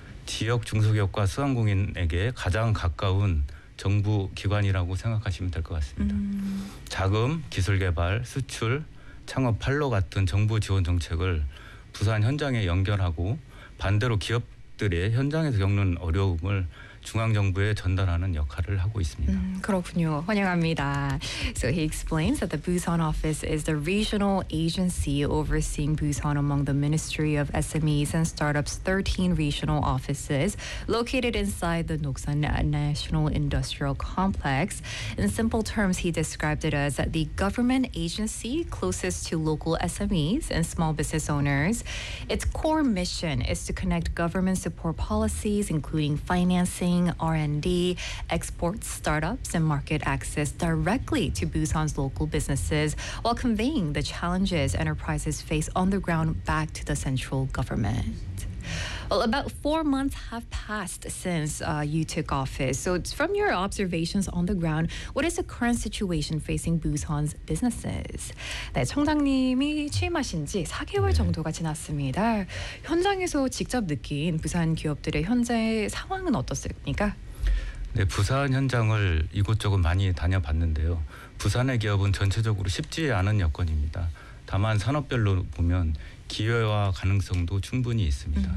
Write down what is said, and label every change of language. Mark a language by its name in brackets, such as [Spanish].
[Korean] 지역 중소기업과 소상공인에게 가장 가까운 정부기관이라고 생각하시면 될 것 같습니다. 자금, 기술개발, 수출, 창업 판로 같은 정부 지원 정책을 부산 현장에 연결하고 반대로 기업들의 현장에서 겪는 어려움을 중앙정부에 전달하는 역할을 하고 있습니다. 그렇군요. 환영합니다. [English] So he explains that the Busan office is the regional agency overseeing Busan among the Ministry of SMEs and Startups 13 regional offices located inside the Noksan National Industrial Complex. In simple terms, he described it as the government agency closest to local SMEs and small business owners. Its core mission is to connect government support policies, including financing, R&D, export startups, and market access directly to Busan's local businesses while conveying the challenges enterprises face on the ground back to the central government. Well, about 4 months have passed since you took office. So from your observations on the ground, what is the current situation facing Busan's businesses? [Korean] 네, 청장님이 취임하신 지 4개월 정도가 지났습니다. 현장에서 직접 느낀 부산 기업들의 현재 상황은 어떻습니까? 네, 부산 현장을 이곳저곳 많이 다녀봤는데요. 부산의 기업은 전체적으로 쉽지 않은 여건입니다. 다만 산업별로 보면 기회와 가능성도 충분히 있습니다.